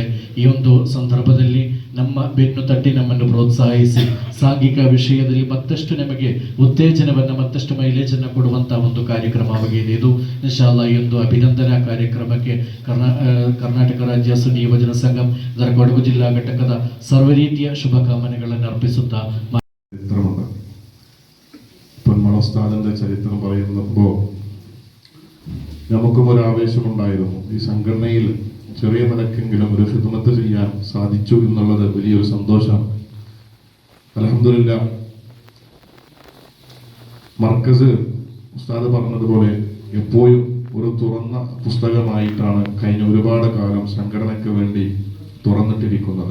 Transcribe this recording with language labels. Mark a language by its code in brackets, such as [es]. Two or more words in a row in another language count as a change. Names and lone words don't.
[kn] ಈ ಒಂದು ಸಂದರ್ಭದಲ್ಲಿ ನಮ್ಮ ಬೆನ್ನು ತಟ್ಟಿ ನಮ್ಮನ್ನು ಪ್ರೋತ್ಸಾಹಿಸಿ ಸಾಂಘಿಕ ವಿಷಯದಲ್ಲಿ ಮತ್ತಷ್ಟು ನಮಗೆ ಉತ್ತೇಜನವನ್ನು, ಮತ್ತಷ್ಟು ಮೈಲೇಜನ್ನು ಕೊಡುವಂತಹ ಒಂದು ಕಾರ್ಯಕ್ರಮವಾಗಿದೆ ಇದು. ಇನ್ಶಾಅಲ್ಲಾ ಈ ಒಂದು ಅಭಿನಂದನಾ ಕಾರ್ಯಕ್ರಮಕ್ಕೆ ಕರ್ನಾಟಕ ರಾಜ್ಯ ಸುನ್ನಿ ಯುವಜನ ಸಂಘಂ ಇದರ ಕೊಡಗು ಜಿಲ್ಲಾ ಘಟಕದ ಸರ್ವ ರೀತಿಯ ಶುಭಕಾಮನೆಗಳನ್ನು ಅರ್ಪಿಸುತ್ತಾ [ml] ചരിത്രമുണ്ട്. പൊന്മള ഉസ്താദിന്റെ ചരിത്രം പറയുമ്പോൾ നമുക്കും ഒരു ആവേശമുണ്ടായിരുന്നു. ഈ സംഘടനയിൽ ചെറിയ നിലക്കെങ്കിലും ഒരു ഖിദ്മത്ത് ചെയ്യാൻ സാധിച്ചു എന്നുള്ളത് വലിയൊരു സന്തോഷമാണ്. അൽഹംദുലില്ലാ, മർക്കസ് ഉസ്താദ് പറഞ്ഞതുപോലെ എപ്പോഴും ഒരു തുറന്ന പുസ്തകമായിട്ടാണ് കഴിഞ്ഞ ഒരുപാട് കാലം സംഘടനയ്ക്ക് വേണ്ടി തുറന്നിട്ടിരിക്കുന്നത്.